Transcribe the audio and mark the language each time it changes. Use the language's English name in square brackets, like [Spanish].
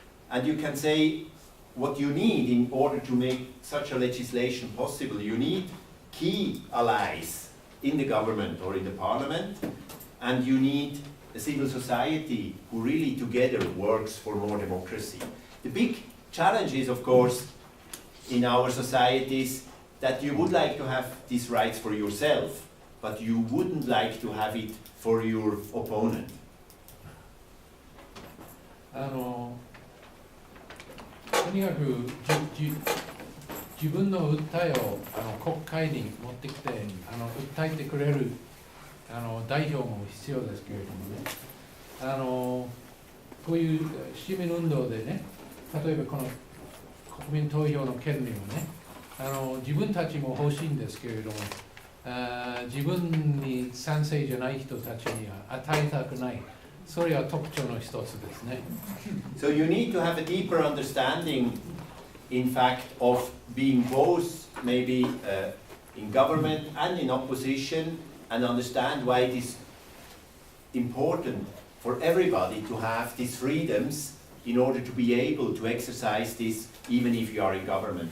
[English] And you can say what you need in order to make such a legislation possible, you need key allies in the government or in the parliament, and you need a civil society who really together works for more democracy. The big challenge is, of course, in our societies that you would like to have these rights for yourself, but you wouldn't like to have it for your opponent. [Japanese] とにかく自分の訴えを国会に持ってきて訴えてくれる代表も必要ですけれどもね、こういう市民運動でね、例えばこの国民投票の権利をね、自分たちも欲しいんですけれども、自分に賛成じゃない人たちには与えたくない。それは特徴の一つですね。 [English] So you need to have a deeper understanding, in fact, of being both maybe in government and in opposition, and understand why it is important for everybody to have these freedoms in order to be able to exercise this even if you are in government.